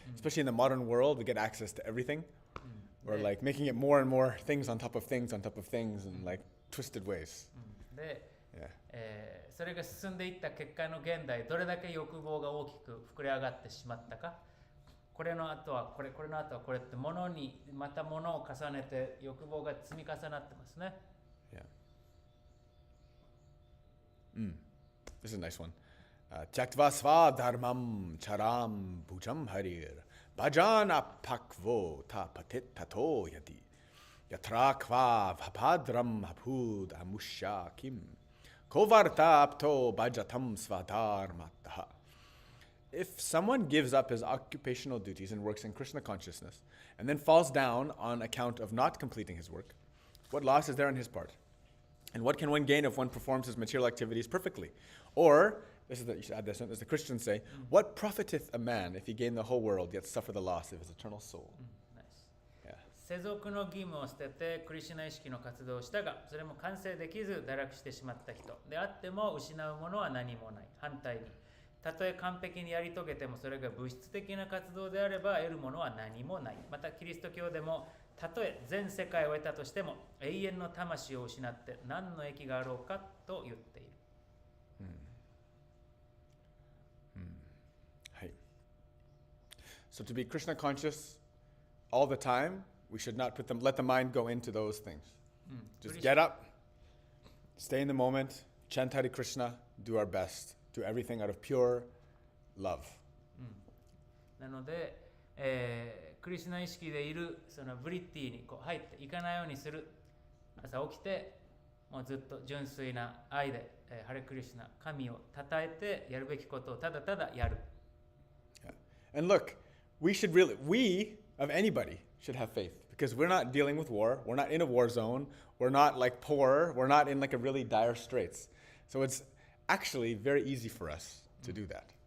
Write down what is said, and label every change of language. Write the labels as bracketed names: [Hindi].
[English] Especially in the modern world, we get access to everything. We're like making it more and more things on top of things on top of things in like twisted ways. [Japanese] で、 [English] Yeah. [Japanese] それが進んでいった結果の現代、どれだけ欲望が大きく膨れ上がってしまったか。これの後はこれ、これの後はこれって物にまた物を重ねて欲望が積み重なってますね。 [English] Yeah. This is a nice one. [Sanskrit] Tyaktva sva dharmam charam bhujam harir bhajana pakvo ta patit tato yati yatra kva vapadram hapud amusha kim kovarta apto bhajatam sva dharmataha. [English] if someone gives up his occupational duties and works in Krishna consciousness and then falls down on account of not completing his work, what loss is there on his part? And what can one gain if one performs his material activities perfectly? Or, you should add this one, as the Christians say, what profiteth a man if he gain the whole world yet suffer the loss of his eternal soul? Yeah. [Japanese] 世俗の義務を捨ててクリシュナ意識の活動をしたが、それも完成できず堕落してしまった人であっても失うものは何もない。反対に、たとえ完璧にやり遂げてもそれが物質的な活動であれば得るものは何もない。またキリスト教でもたとえ全世界を得たとしても永遠の魂を失って何の益があろうかと言っている。はい。 [English] So to be Krishna conscious all the time, we should not let the mind go into those things. Just get up, stay in the moment, chant Hare Krishna, do our best, do everything out of pure love. [Japanese] なので、クリシュナ意識でいるそのブリッティにこう入っていかないようにする。朝起きてもうずっと純粋な愛で、ハレクリシュナ神を称えてやるべきことをただただやる。 [English] Yeah. And look, we of anybody should have faith because we're not dealing with war. We're not in a war zone. We're not like poor. We're not in like a really dire straits. So it's actually very easy for us to do that.